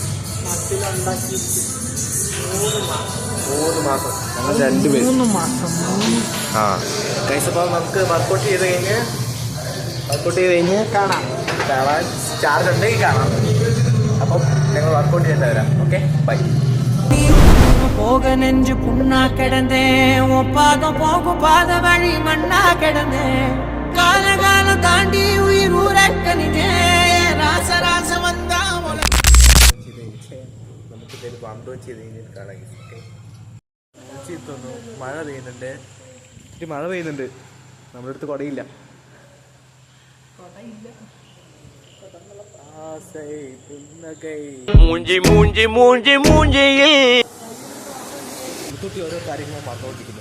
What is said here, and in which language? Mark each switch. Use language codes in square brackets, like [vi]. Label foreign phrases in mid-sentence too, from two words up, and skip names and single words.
[ml] 3 മാസം ഞങ്ങൾ 2 പേരും. ആ ഗൈസ്, അപ്പോൾ നമുക്ക് വർക്കൗട്ട് ചെയ്ത് കഴിഞ്ഞ് കാണാൻ ചാർജ് ഉണ്ടെങ്കിൽ കാണാം. അപ്പം ഞങ്ങൾ വർക്കൗട്ട് ചെയ്തിട്ട് വരാം. [en] okay bye. [ta] போக நெஞ்சு புண்ணா கிடந்தே ஒப்பாகம் போகும் பாத வழி மண்ணா கிடந்தே காலகாலம் தாண்டி உயிர் ஊரக்கணிதே ராச ராச வந்தா [ml] നമുക്കിതൊരു പമ്പ് ചെയ്ത് കഴിഞ്ഞിട്ട് കാണാം. തോന്നുന്നു മഴ പെയ്യുന്നുണ്ട്. നമ്മുടെ അടുത്ത് കുടയില്ല. മുത്തൂട്ടി ഓരോ കാര്യങ്ങളും പറഞ്ഞുകൊണ്ടിരിക്കുന്നു.